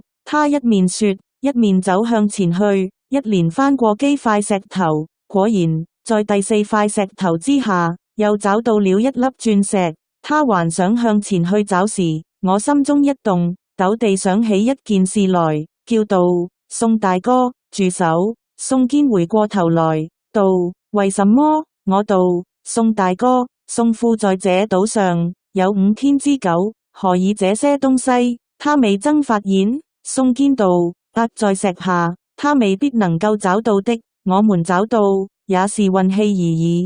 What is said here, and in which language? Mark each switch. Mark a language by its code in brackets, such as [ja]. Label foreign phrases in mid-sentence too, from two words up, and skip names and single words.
[zh] 他一面說，一面走向前去，一連翻過幾塊石頭，果然在第四塊石頭之下又找到了一粒鑽石。他還想向前去找時，我心中一動，陡地想起一件事來，叫道：宋大哥，住手！宋堅回過頭來，道： 為什麼？我道：宋大哥，宋父在這島上有5天之久，何以這些東西他未曾發現？宋堅道：壓在石下，他未必能夠找到的，我們找到也是運氣而已。